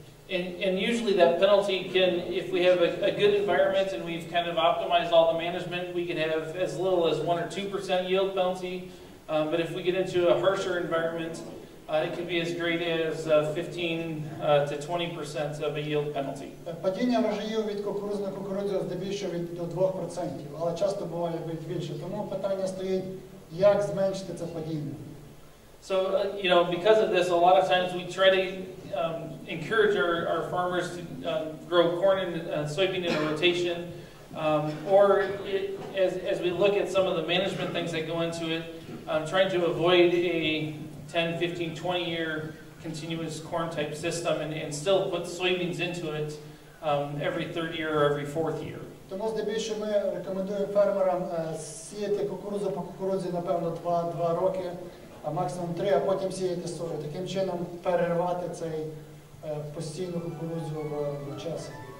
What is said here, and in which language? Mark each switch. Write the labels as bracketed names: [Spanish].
[English] And usually that penalty can, if we have a good environment and we've kind of optimized all the management, we can have as little as 1 or 2% yield penalty. But if we get into a harsher environment, it can be as great as 15 to 20% of a yield penalty. [Ukrainian] Падіння врожаю від кукурудзи на кукурудзу здебільшого до 2%, але часто буває більше. Тому питання стоїть, як зменшити це падіння. [English] So, because of this, a lot of times we try to encourage our farmers to grow corn and soybean in a rotation, or as we look at some of the management things that go into it, trying to avoid a 10, 15, 20-year continuous corn type system and still put soybeans into it every third year or every fourth year. [Ukrainian] Тому здебільшого ми рекомендуємо фермерам сіяти кукурудзу по кукурудзі, напевно, 2 роки, а максимум 3, а потім сіяти сою. Таким чином перервати цей постійну кукурудзу в часі.